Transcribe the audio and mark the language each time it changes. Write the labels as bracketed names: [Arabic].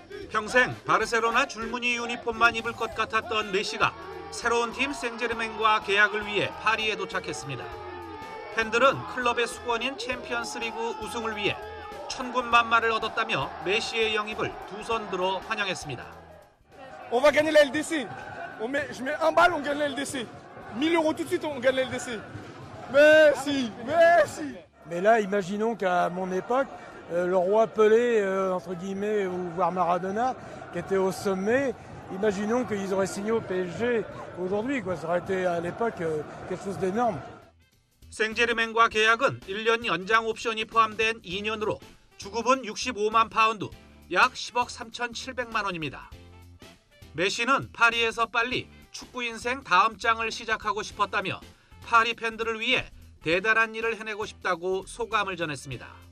[Korean] 평생 바르셀로나 줄무늬 유니폼만 입을 것 같았던 메시가 새로운 팀 생제르맹과 계약을 위해 파리에 도착했습니다. 팬들은 클럽의 수건인 챔피언스리그 우승을 위해 천군만마를 얻었다며 메시의 영입을 두 손 들어 환영했습니다. [French] On va gagner la LDC. Je mets un bal, on gagne la LDC. 1000 € tout de suite, on gagne la LDC. Merci, merci. Mais là, imaginons qu'à mon époque, le roi Pelé, entre guillemets, ou voire Maradona, qui était au sommet, imaginons qu'ils auraient signé au PSG aujourd'hui, quoi. Ça aurait été à l'époque quelque chose d'énorme. [Korean] 생제르맹과 계약은 1년 연장 옵션이 포함된 2년으로 주급은 65만 파운드, 약 10억 3,700만 원입니다. 메시는 파리에서 빨리 축구 인생 다음 장을 시작하고 싶었다며 파리 팬들을 위해 대단한 일을 해내고 싶다고 소감을 전했습니다.